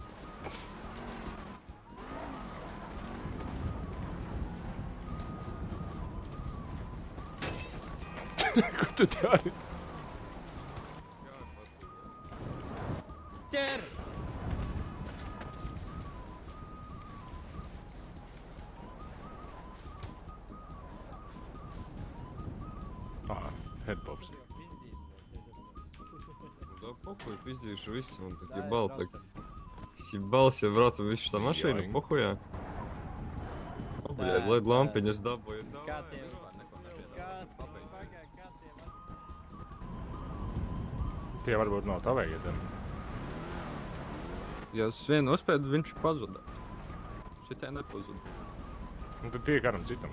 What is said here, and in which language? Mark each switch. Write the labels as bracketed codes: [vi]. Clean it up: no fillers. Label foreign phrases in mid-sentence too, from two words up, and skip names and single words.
[lv] Ko tu dari? Ķer! [en] Headpops. [ru] Да похуй, пиздишь, весь он так ебал так. Съебался, браться, видишь, что машина, похуя. Блядь, [lv] лампиņas dabūja. Kā tev? Tie varbūt nav tavējie, tad. Ja es vienu uzspēdu, viņš pazuda. Šitie nepazuda. Un tad tie karam citam.